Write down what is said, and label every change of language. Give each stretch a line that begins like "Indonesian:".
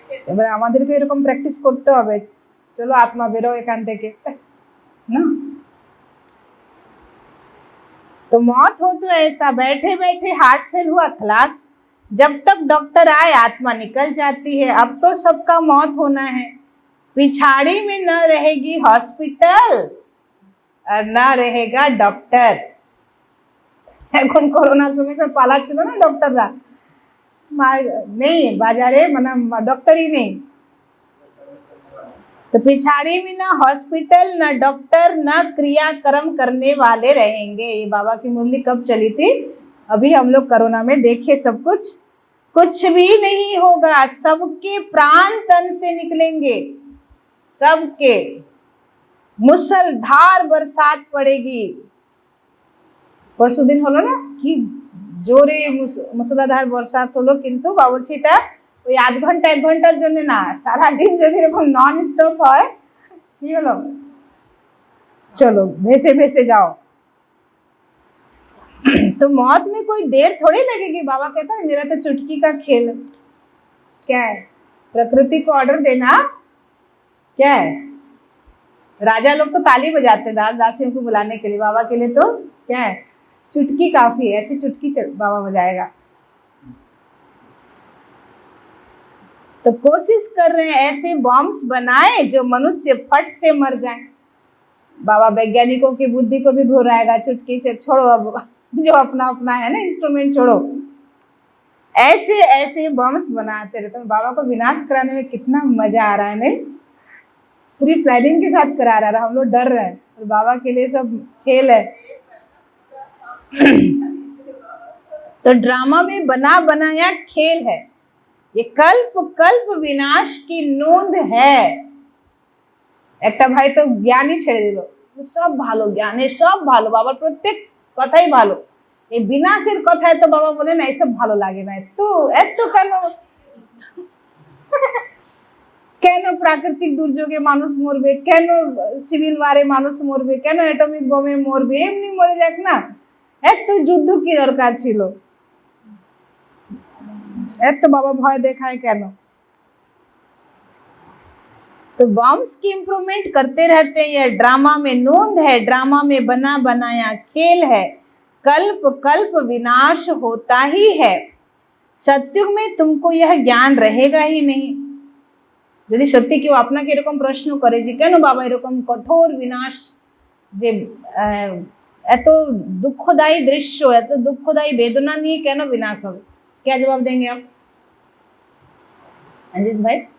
Bangla: এবার আমাদেরকে এরকম প্র্যাকটিস করতে হবে, চলো আত্মা বেরো এখান থেকে না।
Hindi: तो मौत हो तो ऐसा बैठे बैठे हार्ट फेल हुआ खलास, जब तक डॉक्टर आए आत्मा निकल जाती है। अब तो सबका मौत होना है, पिछाड़ी में न रहेगी हॉस्पिटल और न रहेगा डॉक्टर।
Bangla: এখন করোনার সময় সব পালাচ্ছিল না ডক্টররা,
Hindi: नहीं बाजारे मना डॉक्टर ही नहीं, तो पिछाड़ी में ना हॉस्पिटल न डॉक्टर न क्रियाक्रम करने वाले रहेंगे। ये बाबा की मुरली कब चली थी? अभी हम लोग कोरोना में देखे सब कुछ, कुछ भी नहीं होगा, सबके प्राण तन से निकलेंगे, सबके मुसलधार बरसात पड़ेगी। परसों दिन
Bangla: হলো না কি জোরে মুসলাধার বর্ষাত হলো, কিন্তু বাবুচিটা ওই আধ ঘন্টা এক ঘন্টার জন্য না, সারাদিন যদি এরকম নন স্টপ হয় কি হলো, चलो ভেসে ভেসে जाओ।
Hindi: तो मौत में कोई देर थोड़ी लगेगी। बाबा कहता है मेरा तो चुटकी का खेल। क्या है? प्रकृति को ऑर्डर देना क्या है? राजा लोग तो ताली बजाते दास दासियों को बुलाने के लिए, बाबा के लिए तो क्या है, चुटकी काफी है, ऐसी चुटकी बाबा बजाएगा। तो कोशिश कर रहे हैं ऐसे बॉम्ब्स बनाए जो मनुष्य फट से मर जाए। बाबा वैज्ञानिकों की बुद्धि को भी घुराएगा, चुटकी से छोड़ो अब जो अपना अपना है ना इंस्ट्रूमेंट छोड़ो, ऐसे ऐसे बॉम्ब्स बनाते रहते हैं। बाबा को विनाश कराने में कितना मजा आ रहा है, नहीं? पूरी प्लानिंग के साथ करा रहा है, हम लोग डर रहे हैं और बाबा के लिए सब खेल है। तो ड्रामा में बना बनाया खेल है, ये कल्प कल्प विनाश की नोंद है।
Bangla: একটা ভাই তো জ্ঞানই ছেড়ে দিল, সব ভালো, জ্ঞানে সব ভালো, বাবার প্রত্যেক কথাই ভালো, এই বিনাশের কথায় তো বাবা বলে না এসব ভালো লাগে না, তো এত কেন কেন প্রাকৃতিক দুর্যোগে মানুষ মরবে, কেন সিভিল ওয়ারে মানুষ মরবে, কেন অ্যাটমিক বোমে মরবে, এমনি মরে যাক না, এত যুদ্ধ কি দরকার ছিল, এত বাবা ভয় দেখায় কেন?
Hindi: तो बॉम्ब्स की इम्प्रूवमेंट करते रहते हैं, यह ड्रामा में नोंद है, ड्रामा में बना बनाया खेल है, कल्प कल्प विनाश होता ही है। सत्युग में तुमको यह ज्ञान रहेगा ही नहीं।
Bangla: যদি সত্যি কেউ আপনাকে এরকম প্রশ্ন করে যে কেন বাবা এরকম কঠোর বিনাশ, যে এত দুঃখদায়ী দৃশ্য, এত দুঃখদায়ী বেদনা নিয়ে কেন বিনাশ হবে,
Hindi: क्या जवाब देंगे आप अंजित भाई?